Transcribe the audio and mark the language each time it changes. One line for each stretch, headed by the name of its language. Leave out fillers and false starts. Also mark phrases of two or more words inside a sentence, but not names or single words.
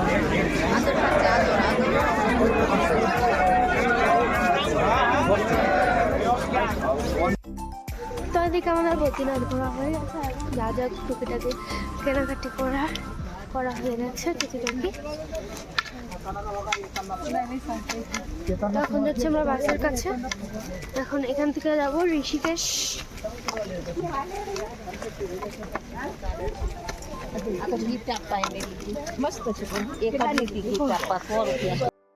Bangla: তো এদিকে আমাদের বদ্রীনাথ ঘোরা হয়ে গেছে, আর যা যা টুকিটাকি কেনাকাটি করা হয়ে গেছে টুকিটাকি। এখন যাচ্ছি আমরা বাসের কাছে, এখন এখান থেকে যাব ঋষিকেশ।
Marathi: आता ही टाप पाहिजे मस्त एखादी ती टाप 100 रुपया